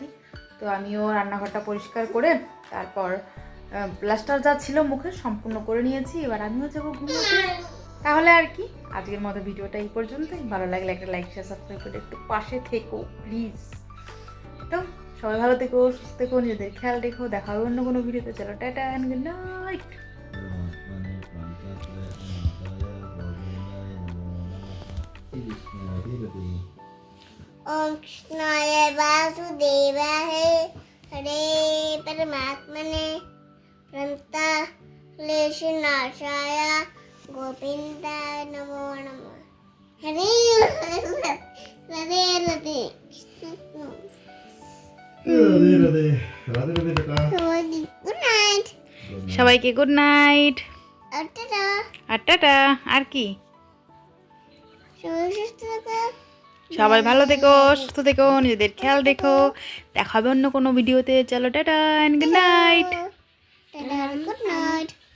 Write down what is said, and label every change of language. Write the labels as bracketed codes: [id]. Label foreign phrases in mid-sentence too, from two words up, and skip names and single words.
[bn] তো আমিও রান্নাঘরটা পরিষ্কার করে তারপর প্লাস্টার যা ছিল মুখে সম্পূর্ণ করে নিয়েছি। এবার আমিও যাবো ঘুমোতে। তাহলে আর কি, আজকের মতো ভিডিওটা এই পর্যন্তই। ভালো লাগলে একটা [en] like share subscribe [bn] করে একটু পাশে থেকো প্লিজ। তো সবাই ভালো থেকো, সুস্থ থেকো, নিজেদের খেয়াল রেখো। দেখা হবে অন্য কোনো ভিডিওতে। চলো টাটা [en] and good night. [sa] ओम कृष्णाय वासुदेवाय हरे परमात्मने प्रणतक्लेशनाशाय गोविन्दाय नमो नमः। हरे राधे राधे [bn] রাধে রাধে রাধে রাধে টাটা [en] good night [bn] সবাইকে [en] good night [bn] टाटा আর টাটা। আর কি, सुस्त সবাই ভালো থেকো, সুস্থ থেকো, নিজেদের খেয়াল রেখো। দেখা হবে অন্য কোনো ভিডিওতে। চলো টাটা [en] and good night. good night